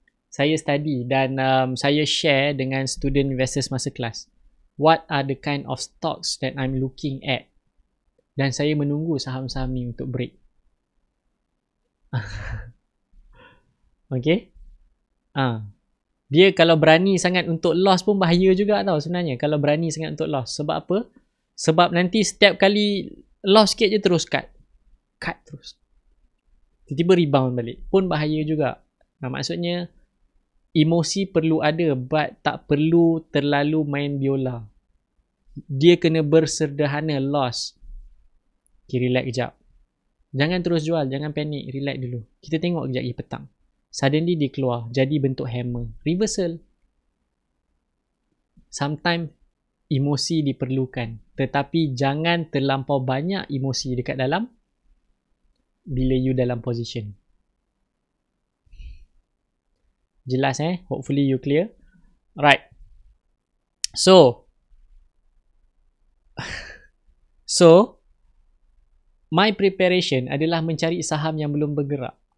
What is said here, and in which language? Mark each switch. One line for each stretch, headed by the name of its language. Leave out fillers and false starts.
Malay: Saya study dan saya share dengan
English: student investors
Malay: masa kelas.
English: What are the kind of stocks that I'm looking at?
Malay: Dan saya menunggu saham-saham ni untuk break.
English: Okay?
Malay: Dia kalau berani sangat untuk loss pun bahaya juga tau sebenarnya. Kalau berani sangat untuk loss. Sebab apa? Sebab nanti setiap kali loss sikit je terus cut. Cut terus. Tiba-tiba rebound balik. Pun bahaya juga. Maksudnya, emosi perlu ada
English: but
Malay: tak perlu terlalu main biola. Dia kena bersederhana loss. Okay, relax kejap. Jangan terus jual, jangan panik, relax dulu. Kita tengok kejap lagi petang.
English: Suddenly
Malay: dia keluar, jadi bentuk hammer. Reversal.
English: Sometimes
Malay: emosi diperlukan, tetapi jangan terlampau banyak emosi dekat dalam bila you dalam position. Jelas
English: Hopefully you clear. Right. So my preparation
Malay: adalah mencari saham yang belum bergerak.